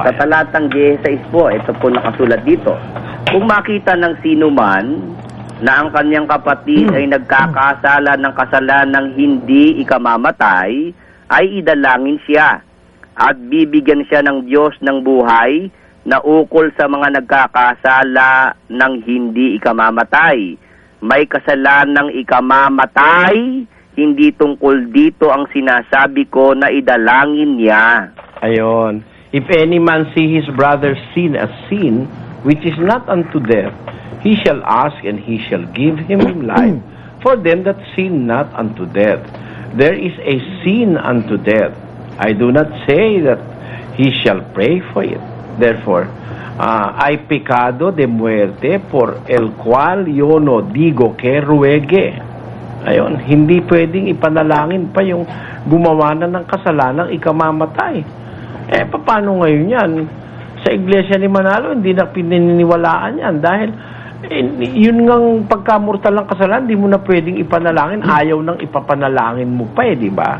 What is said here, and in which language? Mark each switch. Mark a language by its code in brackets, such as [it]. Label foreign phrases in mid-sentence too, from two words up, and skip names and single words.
[tl] Sa talatang 16 po, ito po nakasulat dito. Kung makita ng sino man na ang kanyang kapatid ay nagkakasala ng kasalanang hindi ikamamatay, ay idalangin siya at bibigyan siya ng Diyos ng buhay na ukol sa mga nagkakasala ng hindi ikamamatay. May kasalanang ikamamatay, hindi tungkol dito ang sinasabi ko na idalangin niya. Ayon. [en] If any man see his brother sin a sin which is not unto death, he shall ask and he shall give him life for them that sin not unto death. There is a sin unto death. I do not say that he shall pray for it. Therefore, [es] hay pecado de muerte por el cual yo no digo que ruegue. [tl] Ayon, hindi pwedeng ipanalangin pa yung gumawa na ng kasalanang ikamamatay. Paano ngayon yan? Sa iglesia ni Manalo, hindi na pininiwalaan yan dahil yun ngang pagkamortal ng kasalanan, hindi mo na pwedeng ipanalangin, ayaw nang ipapanalangin mo pa di ba?